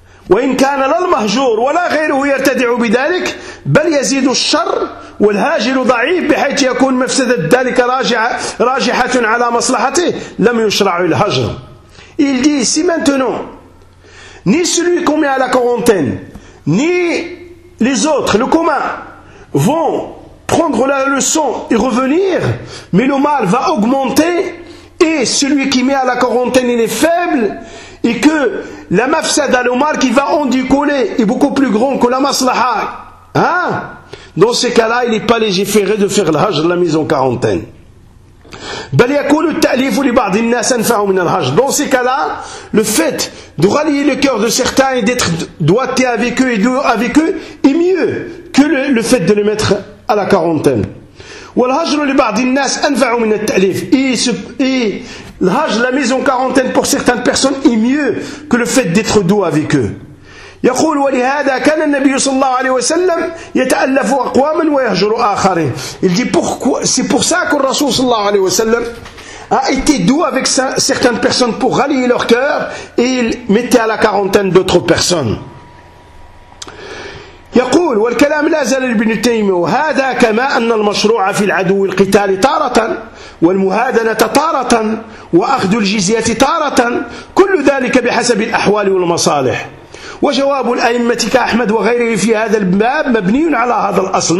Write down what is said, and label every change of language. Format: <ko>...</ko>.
<ar>وإن كان لا المهجور ولا غيره يرتدع بذلك بل يزيد الشر والهاجر ضعيف بحيث يكون مفسدة ذلك راجحة على مصلحته لم يشرع الهجر.</ar> <fr>Il dit, si maintenant ni celui qu'on met à la quarantaine ni les autres, le commun, vont prendre la leçon et revenir, mais le mal va augmenter. Et celui qui met à la quarantaine, il est faible, et que la mafsada, le mal qui va en décoller, est beaucoup plus grand que la maslaha. Hein? Dans ces cas-là, il n'est pas légiféré de faire l'hajr, la mise en quarantaine.</fr> <ar>بل يكون التأليف لبعض الناس أنفع من الهجر.</ar> <fr>Dans ces cas-là, le fait de rallier le cœur de certains et d'être doigté avec eux et doux avec eux est mieux que le fait de le mettre à la quarantaine.</fr> <ar>والهجر لبعض الناس أنفع من التأليف.</ar> <fr>Et l'hajr, la mise en quarantaine pour certaines personnes est mieux que le fait d'être doux avec eux.</fr> <ar>يقول ولهذا كان النبي صلى الله عليه وسلم يتألف أقواما ويهجر آخرين.</ar> <fr>Il dit pourquoi, c'est pour ça que le Rasoul</fr> <ar>صلى الله عليه وسلم</ar> <fr>a été doux avec certaines personnes pour rallier leur cœur et il mettait à la quarantaine d'autres personnes.</fr> <ar>يقول والكلام لا زال ابن تيمية وهذا كما أن المشروع في العدو القتال طارة والمهادنة طارة وأخذ الجزية طارة كل ذلك بحسب الأحوال والمصالح. وجواب الأئمة كأحمد وغيره في هذا الباب مبني على هذا الأصل.</ar>